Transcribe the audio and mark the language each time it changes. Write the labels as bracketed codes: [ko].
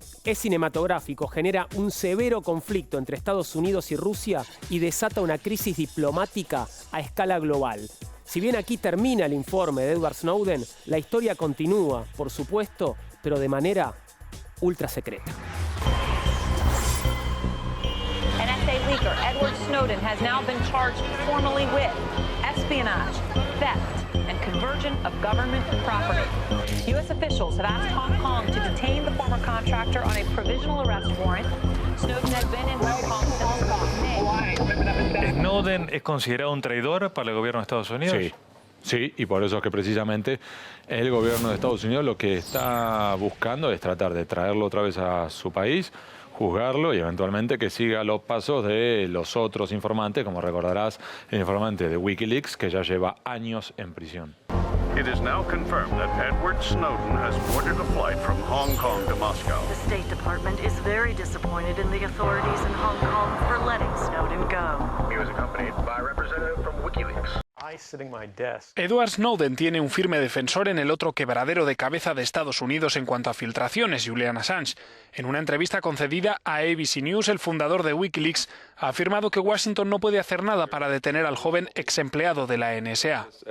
[es] Es cinematográfico, genera un severo conflicto entre Estados Unidos y Rusia y desata una crisis diplomática a escala global. Si bien aquí termina el informe de Edward Snowden, la historia continúa, por supuesto, pero de manera ultra secreta. [en] NSA leaker Edward Snowden has now been charged formally with espionage, theft, and conversion of government property. U.S. officials have asked Hong Kong to detain the former contractor on a provisional arrest warrant. Snowden has been in Hong Kong since May. [es] ¿Snowden es considerado un traidor para el gobierno de Estados Unidos? Sí, y por eso es que precisamente el gobierno de Estados Unidos lo que está buscando es tratar de traerlo otra vez a su país, juzgarlo y eventualmente que siga los pasos de los otros informantes, como recordarás, el informante de Wikileaks, que ya lleva años en prisión. [en] It is now confirmed that Edward Snowden has boarded a flight from Hong Kong to Moscow. The State Department is very disappointed in the authorities in Hong Kong for letting Snowden go. He was accompanied by a representative from WikiLeaks. [es] Edward Snowden tiene un firme defensor en el otro quebradero de cabeza de Estados Unidos en cuanto a filtraciones, Julian Assange. En una entrevista concedida a ABC News, el fundador de Wikileaks ha afirmado que Washington no puede hacer nada para detener al joven ex empleado de la NSA.